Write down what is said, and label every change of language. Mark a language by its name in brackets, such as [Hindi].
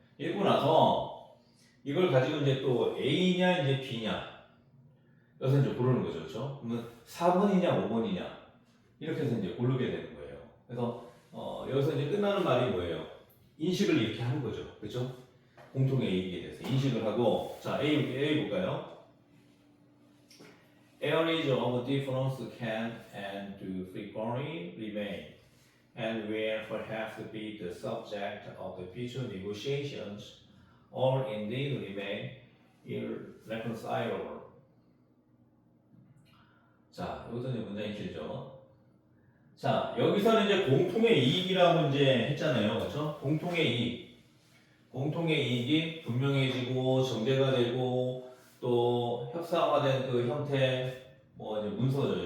[Korean] 읽고 나서 이걸 가지고 이제 또 A냐 이제 B냐 여기서 이제 고르는 거죠. 그렇죠? 그러면 4번이냐 5번이냐 이렇게 해서 이제 고르게 되는 거예요. 그래서 여기서 이제 끝나는 말이 뭐예요? 인식을 이렇게 하는 거죠. 그렇죠? 공통의 이익에 대해서 인식을 하고 자, A 볼까요? [English] Areas of difference can and do frequently remain and will perhaps be the subject of the future negotiations or indeed remain irreconcilable. [Korean] 자, 여기서 이제 문장이 길죠. 자, 여기서는 이제 공통의 이익이라고 이제 했잖아요. 그렇죠? 공통의 이익. 공통의 이익이 분명해지고 정제가 되고 또 협상화된 그 형태 뭐 이제 문서죠.